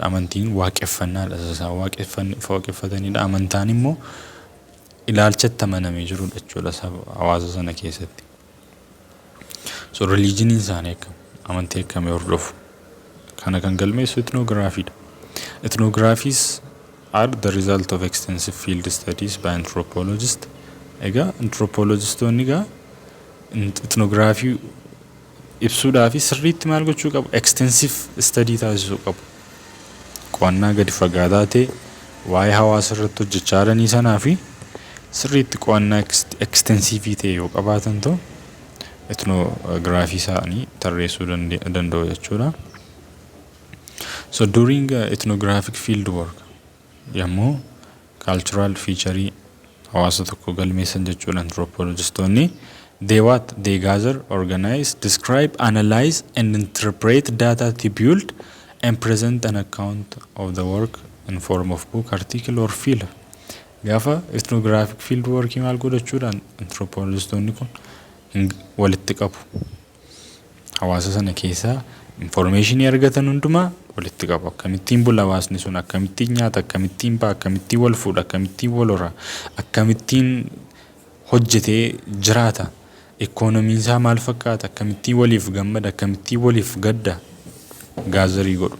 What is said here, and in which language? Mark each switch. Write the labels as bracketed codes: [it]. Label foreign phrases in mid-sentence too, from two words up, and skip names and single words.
[om] Amantiin waaqeffannaadha. Isaan waaqeffatanidha. Amantaan immoo ilaalchatti amanamee jirudha jechuudha hawaasa sana keessatti. So religioniin isaanii akkam? Amantii akkamii hordofu? Kana kan galmeessu ethnographyidha. [en] Ethnographies are the result of extensive field studies by anthropologists. [om] Egaa anthropologistoonni egaa ethnography ibsuudhaaf sirriitti maal gochuu qabu? [en] Extensive study [om] taasisuu qabu. qo'annaa gadi fagaataa ta'e waa'ee hawaasa irratti hojjechaa jiranii sanaa fi sirriitti qo'annaa extensiivii ta'e yoo qabaatan ta'u etnograafii isaanii tarreessuu danda'u jechuudha. [en] So during ethnographic field work [om] yommuu cultural feature hawaasa tokko galmeessan jechuudha anthropologistoonni [en] they gather, organize, describe, analyze and interpret data to build and present an account of the work in form of book, article or film. [om] Gaafa [en] ethnographic field work [om] maal godhachuudha anthropologistoonni kun walitti qabu. Hawaasa sana keessaa information argatan hundumaa walitti qabu. Akkamittiin bula hawaasni sun, akkamittiin nyaata, akkamittiin ba'a, akkamittiin wal fuudha, akkamittiin wal hora, akkamittiin hojjetee jiraata, ikoonomiin isaa maal fakkaata, akkamittiin waliif gammada, akkamittiin waliif gadda gaazarii godhu.